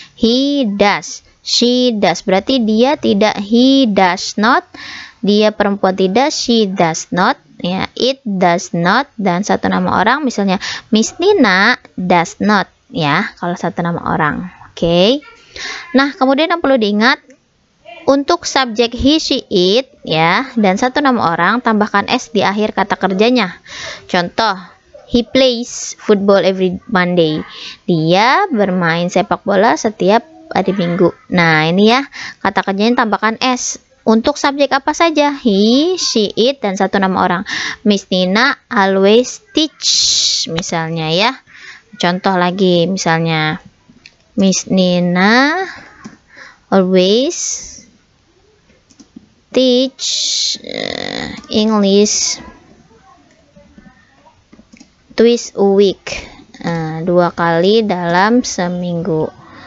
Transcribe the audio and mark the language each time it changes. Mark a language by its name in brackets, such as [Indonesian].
[English] He does, she does, [Indonesian] berarti dia tidak, [English] he does not, [Indonesian] dia perempuan tidak, [English] she does not [Indonesian] ya, [English] it does not, [Indonesian] dan satu nama orang misalnya Miss Nina does not ya, kalau satu nama orang. Oke. Nah, kemudian yang perlu diingat untuk subjek he, she, it ya, dan satu nama orang tambahkan s di akhir kata kerjanya. Contoh, [English] he plays football every Monday. [Indonesian] Dia bermain sepak bola setiap hari Minggu. Nah, ini ya, kata kerjanya tambahkan s. Untuk subjek apa saja? He, she, it, dan satu nama orang. [English] Miss Nina always teach, [Indonesian] misalnya ya. Contoh lagi, misalnya Miss Nina [English] always teach English twice a week, [Indonesian] 2 kali dalam seminggu.